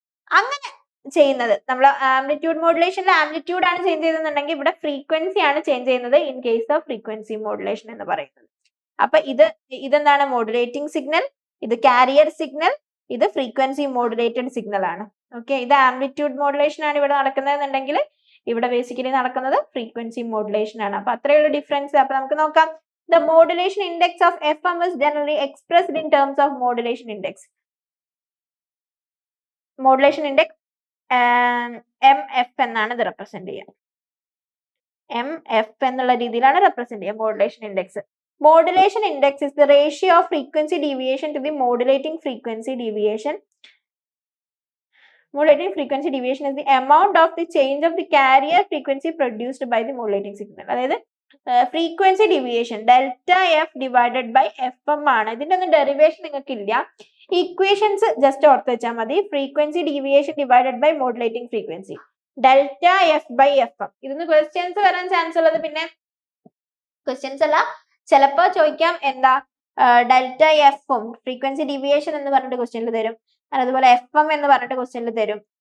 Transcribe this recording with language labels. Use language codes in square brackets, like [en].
[ml] അങ്ങനെ ചെയ്യുന്നത് നമ്മൾ ആംപ്ലിറ്റ്യൂഡ് മോഡുലേഷനിൽ ആംപ്ലിറ്റ്യൂഡ് ആണ് ചേഞ്ച് ചെയ്തെന്നുണ്ടെങ്കിൽ ഇവിടെ ഫ്രീക്വൻസി ആണ് ചേഞ്ച് ചെയ്യുന്നത് [en] in case of frequency modulation [ml] എന്ന് പറയുന്നത്. അപ്പൊ ഇതെന്താണ്? മോഡുലേറ്റിംഗ് സിഗ്നൽ, ഇത് കാരിയർ സിഗ്നൽ, ഇത് ഫ്രീക്വൻസി മോഡുലേറ്റഡ് സിഗ്നൽ ആണ്. ഓക്കെ, ഇത് ആംപ്ലിറ്റ്യൂഡ് മോഡുലേഷൻ ആണ് ഇവിടെ നടക്കുന്നതെന്നുണ്ടെങ്കിൽ ഇവിടെ ബേസിക്കലി നടക്കുന്നത് ഫ്രീക്വൻസി മോഡുലേഷൻ ആണ്. അപ്പൊ അത്രയുള്ള ഡിഫറൻസ്. അപ്പൊ നമുക്ക് നോക്കാം. [en] The modulation index of FM is generally expressed in terms of modulation index. [ml] Modulation index MF എന്നാണ് ഇത് റെപ്രസെന്റ് ചെയ്യുക. MF എന്നുള്ള രീതിയിലാണ് റെപ്രസെന്റ് ചെയ്യുക modulation index. [en] Modulation index is the ratio of frequency deviation to the modulating frequency deviation. Modulating frequency deviation is the amount of the change of the carrier frequency produced by the modulating signal. അതായത് frequency deviation delta F divided by FM ആണ്. [ml] ഇതിന്റെ ഒന്നും derivation നിങ്ങൾക്ക് ഇല്ല. Equations just ഓർത്ത് വെച്ചാൽ മതി. [en] Frequency deviation divided by modulating frequency delta F by FM. [ml] ഇതിന് ക്വസ്റ്റ്യൻസ് വരാൻ ചാൻസ് ഉള്ളത്, പിന്നെ ക്വസ്റ്റ്യൻസ് അല്ല, ചിലപ്പോ ചോദിക്കാം എന്താ ഡെൽറ്റ എഫും ഫ്രീക്വൻസി ഡിവിയേഷൻ എന്ന് പറഞ്ഞിട്ട് ക്വസ്റ്റ്യനിൽ തരും, അതുപോലെ FM എന്ന് പറഞ്ഞിട്ട് ക്വസ്റ്റ്യനിൽ തരും.